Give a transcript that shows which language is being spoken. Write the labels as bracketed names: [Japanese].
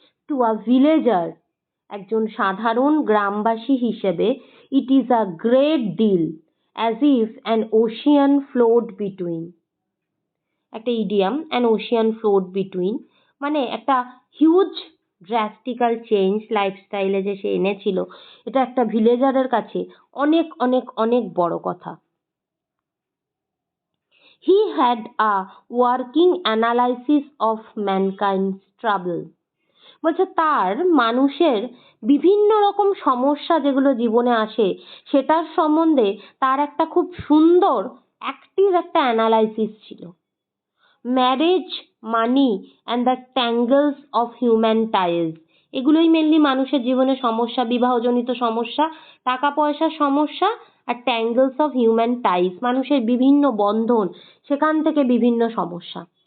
[English] to a villager, [Bangla] একজন সাধারণ গ্রামবাসী হিসেবে, [English] It is a great deal as if an ocean flowed between. [Bangla] একটা idiom, [English] an ocean flowed between [Bangla] মানে একটা হিউজ ড্রাস্টিক্যাল চেঞ্জ লাইফস্টাইলে যে সে এনেছিল, এটা একটা ভিলেজারের কাছে অনেক অনেক অনেক বড় কথা। [English] He had a working analysis of mankind's trouble. [Bangla] বলছে তার মানুষের বিভিন্ন রকম সমস্যা যেগুলো জীবনে আসে সেটার সম্বন্ধে তার একটা খুব সুন্দর অ্যাক্টিভ একটা অ্যানালাইসিস ছিল। [English] marriage, money and the tangles of human ties, [Bangla] এগুলোই মেনলি মানুষের জীবনে সমস্যা, বিবাহজনিত সমস্যা, টাকা পয়সার সমস্যা, আর [English] tangles of human ties [Bangla] মানুষের বিভিন্ন বন্ধন, সেখান থেকে বিভিন্ন সমস্যা।